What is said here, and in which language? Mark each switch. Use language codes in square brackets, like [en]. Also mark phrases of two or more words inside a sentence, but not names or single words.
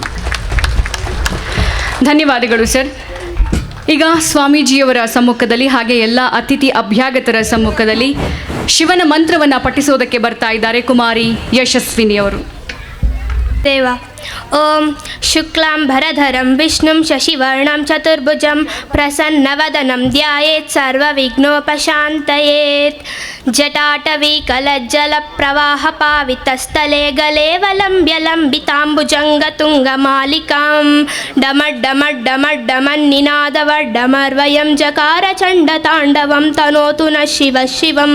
[kn] ಧನ್ಯವಾದಗಳು ಸರ್. ಈಗ ಸ್ವಾಮೀಜಿಯವರ ಸಮ್ಮುಖದಲ್ಲಿ ಹಾಗೆ ಎಲ್ಲ ಅತಿಥಿ ಅಭ್ಯಾಗತರ ಸಮ್ಮುಖದಲ್ಲಿ ಶಿವನ ಮಂತ್ರವನ್ನು ಪಠಿಸೋದಕ್ಕೆ ಬರ್ತಾ ಇದ್ದಾರೆ ಕುಮಾರಿ ಯಶಸ್ವಿನಿಯವರು. [sa] ದೇವ ಓಂ ಶುಕ್ಲಾಂಬರಧರಂ ವಿಷ್ಣುಂ ಶಶಿವರ್ಣಂ ಚತುರ್ಭುಜಂ ಪ್ರಸನ್ನವದನಂ ಧ್ಯಾಯೇತ್ ಸರ್ವವಿಘ್ನೋಪಶಾಂತಯೇತ್. ಜಟಾಟವೀಕಲಜ್ಜಲಪ್ರವಾಹಪಾವಿತಸ್ಥಲೆ ಗಲೇವಲಂಬ್ಯ ಲಂಬಿತಾಂಬುಜಂಗತುಂಗಮಾಲಿಕಾಂ ಡಮಡ್ಡಮಡ್ಡಮಡ್ಡಮನ್ನಿನಾದವಡ್ಡಮರ್ವಯಂ ಜಕಾರ ಚಂಡತಾಂಡವಂ ತನೋತು ನ ಶಿವ ಶಿವಂ.